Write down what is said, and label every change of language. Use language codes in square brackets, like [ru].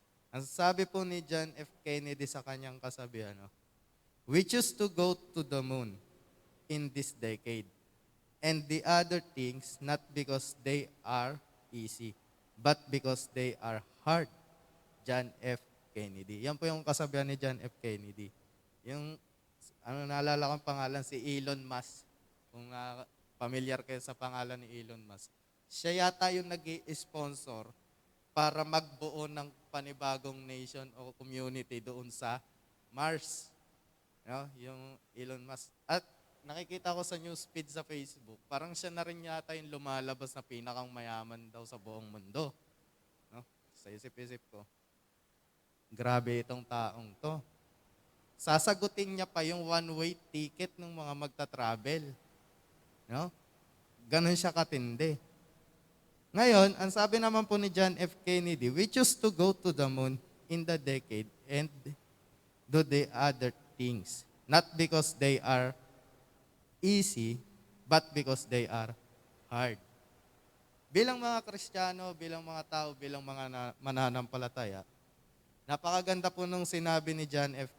[tl] Ang sabi po ni John F. Kennedy sa kanyang kasabihan, [en] we choose to go to the moon in this decade, and the other things not because they are easy, but because they are hard. [tl] John F. Kennedy. Yan po yung kasabihan ni John F. Kennedy. Yung, naalala ko ang pangalan, si Elon Musk. Kung familiar kayo sa pangalan ni Elon Musk. Siya yata yung nag-i-sponsor para magbuo ng panibagong nation o community doon sa Mars. No? Yung Elon Musk. At nakikita ko sa newsfeed sa Facebook, parang siya na rin yata yung lumalabas na pinakang mayaman daw sa buong mundo. No? Sa isip-isip ko, grabe itong taong to. Sasagutin niya pa yung one-way ticket ng mga magta-travel. No? Ganon siya katindi. Ngayon, ang sabi naman po ni John F. [en] Kennedy, we choose to go to the moon in the decade and do the other things. Not because they are easy, but because they are hard. [tl] Bilang mga Kristiyano, bilang mga tao, bilang mga mananampalataya, napakaganda po nung sinabi ni John F.